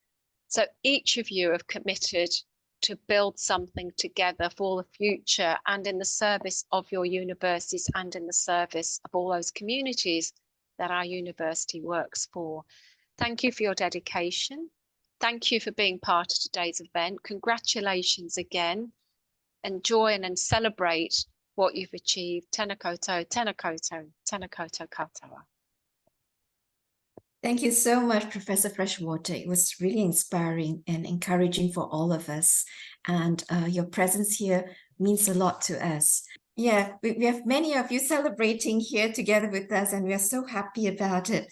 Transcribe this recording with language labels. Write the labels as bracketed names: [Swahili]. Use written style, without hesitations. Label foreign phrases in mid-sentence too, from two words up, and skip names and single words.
[English] So each of you have committed to build something together for the future, and in the service of your universities, and in the service of all those communities that our university works for. Thank you for your dedication. Thank you for being part of today's event. Congratulations again. Enjoy and celebrate what you've achieved. [Māori] Tēnā koutou, tēnā koutou, tēnā koutou katoa. [English] Thank you so much, Professor Freshwater. It was really inspiring and encouraging for all of us. And your presence here means a lot to us. Yeah, we have many of you celebrating here together with us, and we are so happy about it.